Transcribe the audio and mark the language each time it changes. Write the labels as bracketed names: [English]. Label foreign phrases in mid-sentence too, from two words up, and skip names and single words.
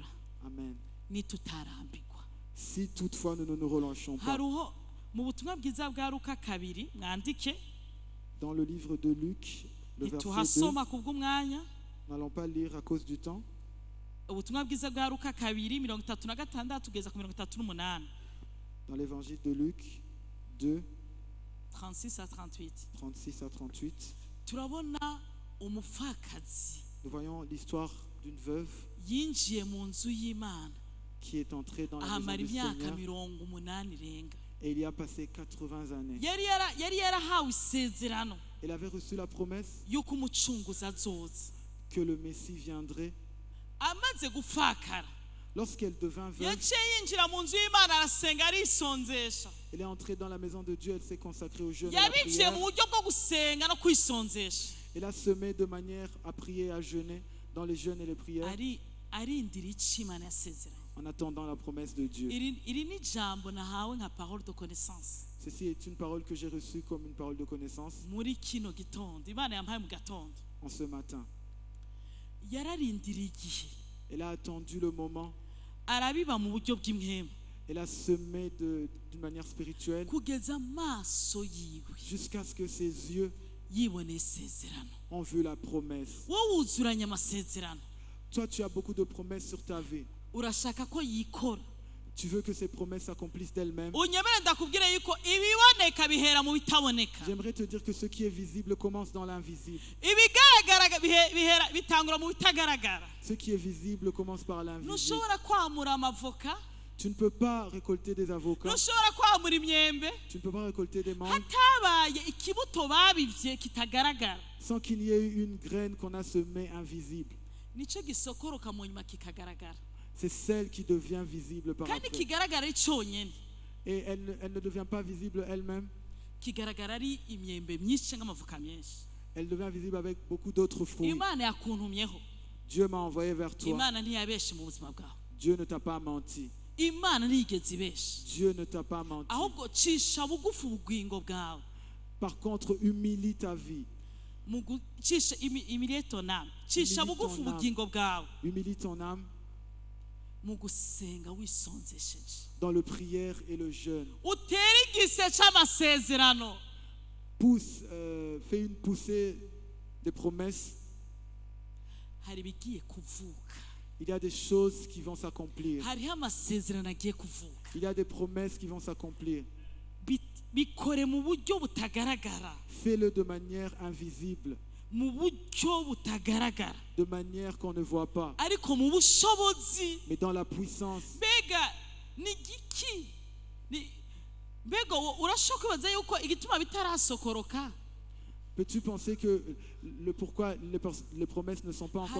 [Rundi] Amen. nitutarambirwa. [French] Si toutefois nous ne nous relâchons pas. [Rundi] Haruho mu butumwa bwiza bwa Luka 2 mwandike, [French] Dans le livre de Luc, le verset 2, [Rundi] ntituhasoma kubw'umwanya. [French] n'allons pas lire à cause du temps. [Rundi] Ubutumwa bwiza bwa Luka 2:36 kugeza ku 38. [French] Dans l'évangile de Luc 2, 36 à 38. 36 à 38, [Rundi] Turabona umupfakazi [French] nous voyons l'histoire d'une veuve [Rundi] yinjiye mu nzu y'Imana [French] qui est entrée dans la maison [Rundi] ahamara [French] du [Rundi] imyaka [French] Seigneur [Rundi] 80 irenga. [French] et il y a passé 80 années. [Rundi] Yari yarahawe isezerano [French] Elle avait reçu la promesse [Rundi] yuko umucunguzi azoza. [French] que le Messie viendrait. [Rundi] Amaze gufakara [French] Lorsqu'elle devint veuve, [Rundi] yaciye yinjira mu nzu y'Imana arasenga arisonzesha. [French] elle est entrée dans la maison de Dieu, elle s'est consacrée au jeûne et à la [Rundi] Yabivye [French] prière. [Rundi] mu buryo bwo gusenga no kwisonzesha. [French] Elle a semé de manière à prier et à jeûner dans les jeûnes et les prières [Rundi] Arindira ico Imana yasezeranye. [French] en attendant la promesse de Dieu. [Rundi] Iri ni jambo nahawe nka [French] parole de connaissance. Ceci est une parole que j'ai reçue comme une parole de connaissance [Rundi] muri kino gitondo Imana yampaye mu gatondo [French] en ce matin. [Rundi] yararindiriye igihe [French] Elle a attendu le moment, [Rundi] arabiba mu buryo bw'imwema [French] elle a semé d'une manière spirituelle [Rundi] kugeza amaso yiwe [French] jusqu'à ce que ses yeux [Rundi] yiboneye isezerano. [French] ont vu la promesse. [Rundi] wowe wuzuranye amasezerano, [French] Toi, tu as beaucoup de promesses sur ta vie. [Rundi] urashaka ko yikora. [French] Tu veux que ces promesses s'accomplissent d'elles-mêmes. [Rundi] unyemere ndakubwire yuko ibiboneka bihera mu bitaboneka. [French] J'aimerais te dire que ce qui est visible commence dans l'invisible. [Rundi] ibigaragara bihera bitangura mu bitagaragara. [French] Ce qui est visible commence par l'invisible. [Rundi] ntushobora kwamura amavoka, [French] Tu ne peux pas récolter des avocats. [Rundi] ntushobora kwamura imyembe [French] Tu ne peux pas récolter des mangues [Rundi] hatabaye ikibuto babivye kitagaragara. [French] sans qu'il y ait eu une graine qu'on a semée invisible. [Rundi] Nico gisokoroka mu nyuma kikagaragara, [French] C'est celle qui devient visible par [Rundi] kandi [French] après. [Rundi] kigaragara ari cyonyine. [French] Et elle ne devient pas visible elle-même. [Rundi] Kigaragara ari imyembe myinshi cyangwa amavoka menshi. [French] Elle devient visible avec beaucoup d'autres fruits. [Rundi] Imana yakuntumyeho. [French] Dieu m'a envoyé vers toi. [Rundi] Imana ntiyabeshe mu buzima bwawe. [French] Dieu ne t'a pas menti. [Rundi] Imana ntiyigeze ibeshe, [French] Dieu ne t'a pas menti. [Rundi] ahubwo cisha bugufi ubugingo bwawe. [French] Par contre, humilie ta vie. Cisha imilie ton âme, cisha Humilie [Rundi] bugufi [French] ton âme. [Rundi] ubugingo bwawe [French] Humilie ton âme [Rundi] mu gusenga wisonzesheje. [French] dans le prière et le jeûne. [Rundi] Utere igise c'amasezerano. [French] Fais une poussée des promesses. [Rundi] Hari ibigiye kuvuka, [French] Il y a des choses qui vont s'accomplir. [Rundi] hariho amasezerano agiye kuvuka. [French] Il y a des promesses qui vont s'accomplir. [Rundi] Bikore mu buryo butagaragara, [French] Fais-le de manière invisible, [Rundi] mu buryo butagaragara, [French] de manière qu'on ne voit pas, [Rundi] ariko mu bushobozi. [French] mais dans la puissance. [Rundi] Mbega ni giki? Mbega urashobora kwibaza yuko igituma bitarasokoroka [French] Peux-tu penser que le pourquoi les promesses ne sont pas encore